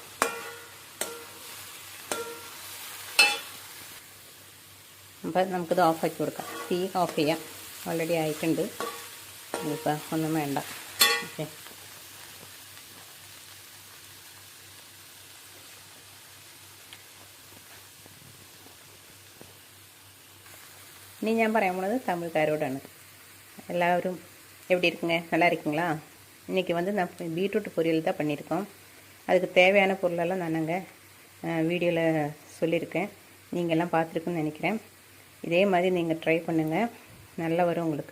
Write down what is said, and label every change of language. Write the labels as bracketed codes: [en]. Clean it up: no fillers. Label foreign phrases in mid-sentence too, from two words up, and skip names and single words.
[ml] അപ്പം നമുക്കിത് ഓഫാക്കി കൊടുക്കാം. തീ ഓഫ് ചെയ്യാം. ഓൾറെഡി ആയിട്ടുണ്ട്. ഇനിയിപ്പോൾ ഒന്നും വേണ്ട. ഓക്കെ, இனி ഞാൻ പറയാൻ போனது தமிழ்காரோடாണ്. [ta] எல்லாரும் எப்படி இருக்குங்க, நல்லா இருக்கீங்களா? இன்றைக்கி வந்து நான் பீட்ரூட் பொரியல் தான் பண்ணியிருக்கோம். அதுக்கு தேவையான பொருளெல்லாம் நானுங்க வீடியோவில் சொல்லியிருக்கேன். நீங்கள் எல்லாம் பார்த்துருக்குன்னு நினைக்கிறேன். இதே மாதிரி நீங்கள் ட்ரை பண்ணுங்கள், நல்லா வரும் உங்களுக்கு.